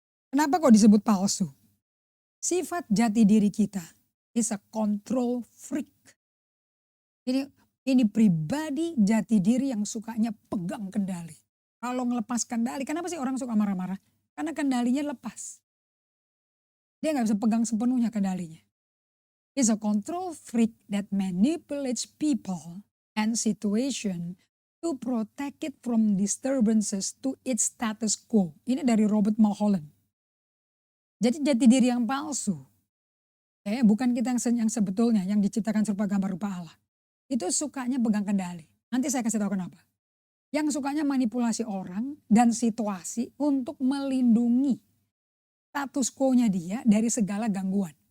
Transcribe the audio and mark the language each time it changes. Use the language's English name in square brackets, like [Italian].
[Indonesian] Kenapa kok disebut palsu? Sifat jati diri kita [English] is a control freak. [Indonesian] Jadi ini pribadi jati diri yang sukanya pegang kendali. Kalau ngelepas kendali, kenapa sih orang suka marah-marah? Karena kendalinya lepas. Dia nggak bisa pegang sepenuhnya kendalinya. [English] Is a control freak that manipulates people and situation to protect it from disturbances to its status quo. [Indonesian] Ini dari Robert Mulholland. Jadi jati diri yang palsu, bukan kita yang sebetulnya, yang diciptakan serupa gambar rupa Allah. Itu sukanya pegang kendali. Nanti saya kasih tahu kenapa. Yang sukanya manipulasi orang dan situasi untuk melindungi status quo-nya dia dari segala gangguan.